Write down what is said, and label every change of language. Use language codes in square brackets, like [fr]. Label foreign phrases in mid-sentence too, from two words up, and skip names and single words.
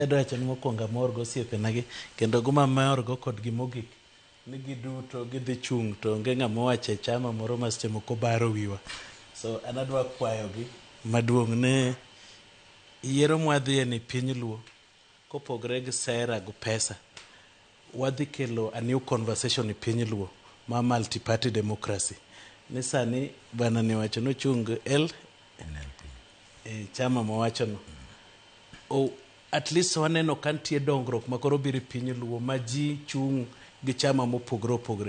[luo] Edoacho ni mokwongo amor go osiepenagi kendo guma mor go kodgi mogik ni giduto gidhi chung' to onge ng'ama owacho e chama moro ma seche moko baro wiwa. So an adwa kwayogi maduong' ne yiero mwadhiye ni piny luo kopogre gi sera gi pesa wadhi kelo [en] a new conversation [luo] e piny luo ma [en] multi party democracy. [luo] Ni sani bana ni wacho no chung NLP e chama mawacho no [en] at least [luo] waneno kantie dongruok makoro biro piny luo ma ji chung' gi chama mopogre opogre.